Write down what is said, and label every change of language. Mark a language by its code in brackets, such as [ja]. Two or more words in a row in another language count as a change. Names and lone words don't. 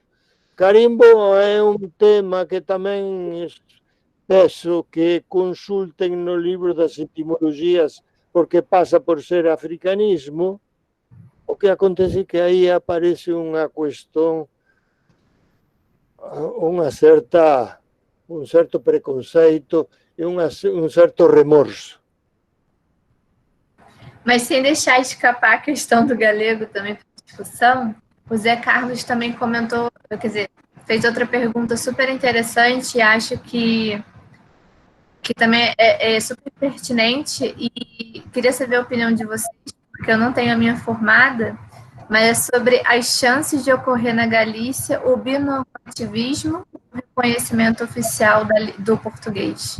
[gl] Carimbo é un tema que tamén peço que consulten no libro das etimoloxías, porque pasa por ser africanismo. O que acontece que aí aparece unha cuestión, un certo preconceito e un certo remorso. [pt] Mas sem deixar escapar a questão do galego também para discussão, o Zé Carlos também comentou, quer dizer, fez outra pergunta super interessante e acho que também é super pertinente e queria saber a opinião de vocês, porque eu não tenho a minha formada, mas é sobre as chances de ocorrer na Galícia o binormativismo e o reconhecimento oficial do português.